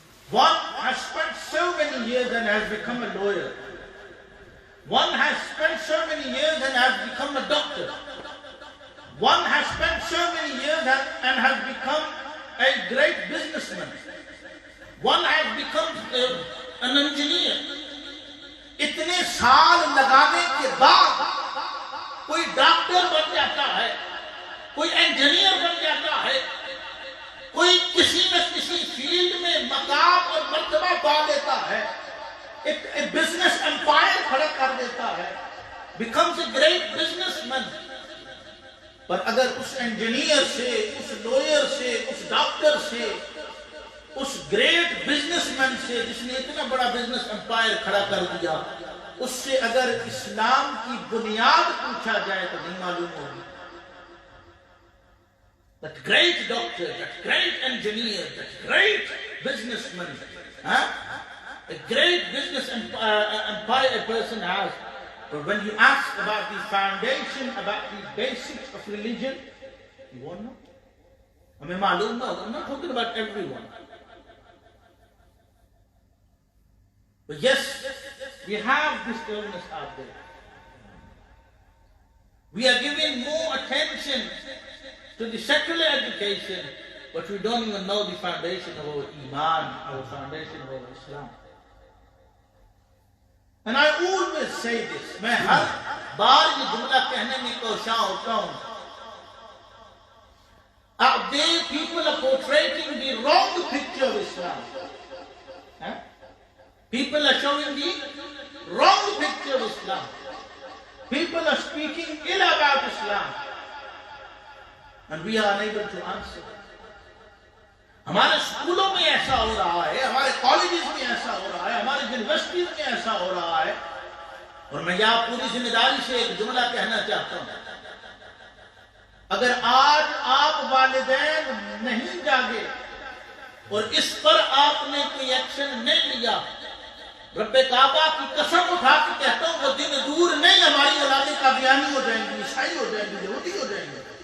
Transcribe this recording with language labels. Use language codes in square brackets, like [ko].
[en] One has spent so many years and has become a lawyer. One has spent so many years and has become a doctor. One has spent so many years and has become a great businessman. One has become an engineer. [ur] اتنے سال لگانے کے بعد کوئی doctor بن جاتا ہے, کوئی engineer بن جاتا ہے, کوئی کسی نہ کسی فیلڈ میں مقام اور مرتبہ پا لیتا ہے, ایک بزنس امپائر کھڑا کر دیتا ہے, [en] becomes a great businessman. [ur] پر اگر اس انجینئر سے, اس لوئر سے, اس ڈاکٹر سے, اس گریٹ بزنس مین سے جس نے اتنا بڑا بزنس امپائر کھڑا کر دیا, اس سے اگر اسلام کی بنیاد پوچھا جائے تو نہیں معلوم ہوگی. [en] That great doctor, that great engineer, that great businessman, a great business empire a person has. But when you ask about the foundation, about the basics of religion, you won't know. I mean, I'm not talking about everyone. But yes, we have this illness out there. We are giving more attention to the secular education, but we don't even know the foundation of our Iman, our foundation of our Islam. And I always say this, [ur] میں ہر بار یہ جملہ کہنے میں کوشاں ہوتا ہوں. [en] Out there people are portraying the wrong picture of Islam. People are showing the wrong picture of Islam. People are speaking ill about Islam. And we are unable to answer. [ur] ہمارے اسکولوں میں ایسا ہو رہا ہے, ہمارے کالجز میں ایسا ہو رہا ہے, ہمارے یونیورسٹیز میں ایسا ہو رہا ہے. اور میں یہاں پوری ذمہ داری سے ایک جملہ کہنا چاہتا ہوں, اگر آج آپ والدین نہیں جاگے اور اس پر آپ نے کوئی ایکشن نہیں لیا, رب کعبہ کی قسم اٹھا کے کہتا ہوں وہ دن دور نہیں, ہماری اولادیں قادیانی ہو جائیں گی, عیسائی ہو جائیں گی, یہودی ہو جائیں گے.